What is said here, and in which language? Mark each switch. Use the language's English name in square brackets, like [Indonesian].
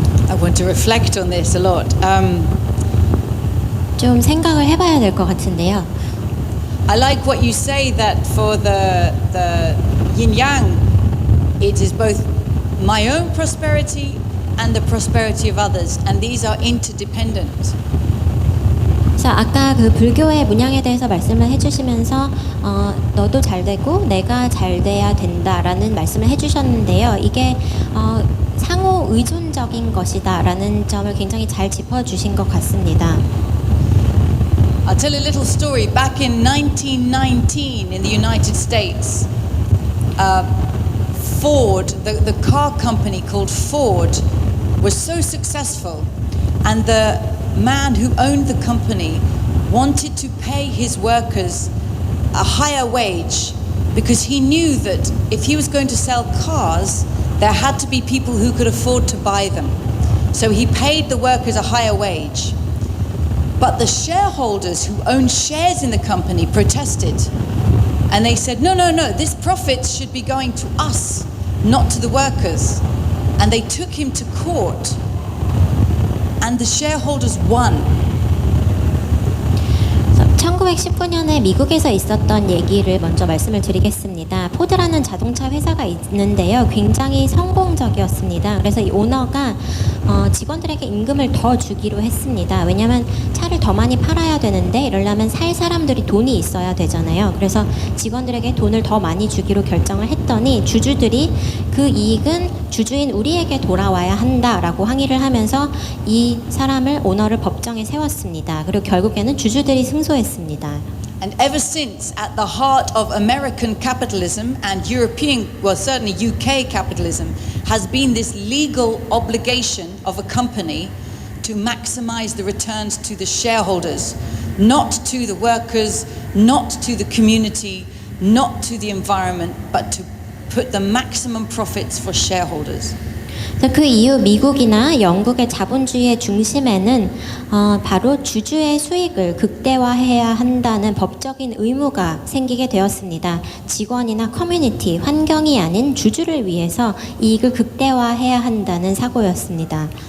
[English] I want to reflect on this a lot. [Korean] 좀 생각을 해봐야 될 것 같은데요. [English] I like what you say that for the yin yang, it is both my own prosperity and the prosperity of others, and these are interdependent. [Korean] 그래서 아까 그 불교의 문양에 대해서 말씀을 해주시면서 너도 잘 되고 내가 잘 돼야 된다라는 말씀을 해주셨는데요. 이게 상호 의존적인 것이다라는 점을 굉장히 잘 짚어주신 것 같습니다. [English] I'll tell a little story. Back in 1919 in the United States, Ford, the car company called Ford, was so successful, and the man who owned the company wanted to pay his workers a higher wage because he knew that if he was going to sell cars, there had to be people who could afford to buy them. So he paid the workers a higher wage. But the shareholders who owned shares in the company protested. And they said, no, this profit should be going to us, not to the workers. And they took him to court. And the shareholders won. [Korean] 1919년에 미국에서 있었던 얘기를 먼저 말씀을 드리겠습니다. 포드라는 자동차 회사가 있는데요. 굉장히 성공적이었습니다. 그래서 이 오너가 직원들에게 임금을 더 주기로 했습니다. 왜냐하면 차를 더 많이 팔아야 되는데 이러려면 살 사람들이 돈이 있어야 되잖아요. 그래서 직원들에게 돈을 더 많이 주기로 결정을 했더니 주주들이 그 이익은 주주인 우리에게 돌아와야 한다라고 항의를 하면서 이 사람을 오너를 법정에 세웠습니다. 그리고 결국에는 주주들이 승소했습니다. [English] And ever since, at the heart of American capitalism and European, well, certainly UK capitalism, has been this legal obligation of a company to maximize the returns to the shareholders, not to the workers, not to the community, not to the environment, but to put the maximum profits for shareholders. [Korean] 그 이후 미국이나 영국의 자본주의의 중심에는 바로 주주의 수익을 극대화해야 한다는 법적인 의무가 생기게 되었습니다. 직원이나 커뮤니티, 환경이 아닌 주주를 위해서 이익을 극대화해야 한다는 사고였습니다.